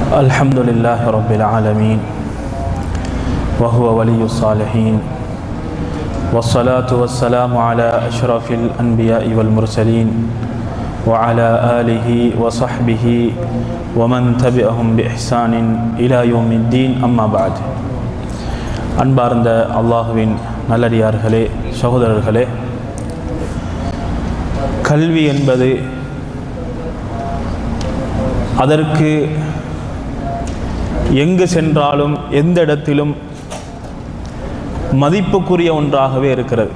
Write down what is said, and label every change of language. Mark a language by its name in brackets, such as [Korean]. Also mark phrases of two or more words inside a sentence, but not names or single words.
[Arabic] الحمد لله رب العالمين وهو ولي الصالحين والصلاة والسلام على أشرف الأنبياء والمرسلين وعلى آله وصحبه ومن تبعهم بإحسان إلى يوم الدين أما بعد [Tamil] அன்பார்ந்த அல்லாஹுவின் நல்லடியார்களே, சகோதரர்களே, கல்வி என்பது அதற்கு எங்கு சென்றாலும் எந்த இடத்திலும் மதிப்புக்குரிய ஒன்றாகவே இருக்கிறது.